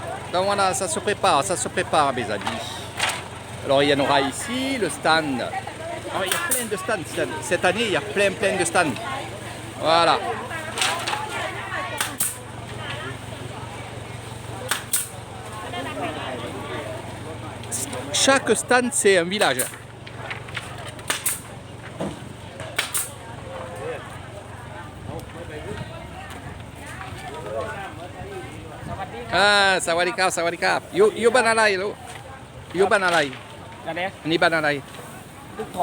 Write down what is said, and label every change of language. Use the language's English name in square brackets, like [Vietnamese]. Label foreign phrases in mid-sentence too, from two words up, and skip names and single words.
[French] Donc voilà, ça se prépare mes amis. Alors il y en aura ici, le stand. Alors, il y a plein de stands. Cette année, il y a plein de stands. Voilà. Chaque stand, c'est un village. [Thai] Ah, sawadikap, sawadikap. อยู่บ้าน อะไรลูก อยู่บ้าน อะไร อันนี้ อันนี้บ้านอะไร ทุ่งทอง